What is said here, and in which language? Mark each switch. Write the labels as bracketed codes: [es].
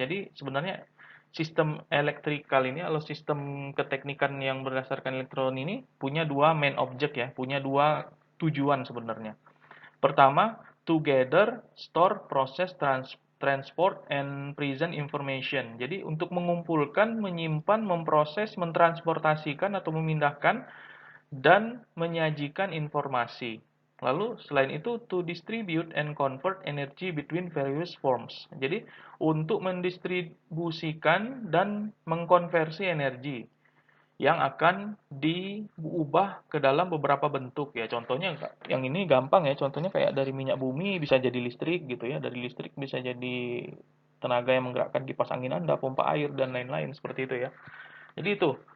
[id] Jadi sebenarnya sistem elektrikal ini atau sistem keteknikan yang berdasarkan elektron ini punya dua main object ya, punya dua tujuan sebenarnya. Pertama, [en] to gather, store, process, transport, and present information. [id] Jadi untuk mengumpulkan, menyimpan, memproses, mentransportasikan atau memindahkan dan menyajikan informasi. Lalu selain itu [en] to distribute and convert energy between various forms. [id] Jadi untuk mendistribusikan dan mengkonversi energi yang akan diubah ke dalam beberapa bentuk ya. Contohnya yang ini gampang ya. Contohnya kayak dari minyak bumi bisa jadi listrik gitu ya. Dari listrik bisa jadi tenaga yang menggerakkan kipas angin Anda, pompa air dan lain-lain seperti itu ya. Jadi itu.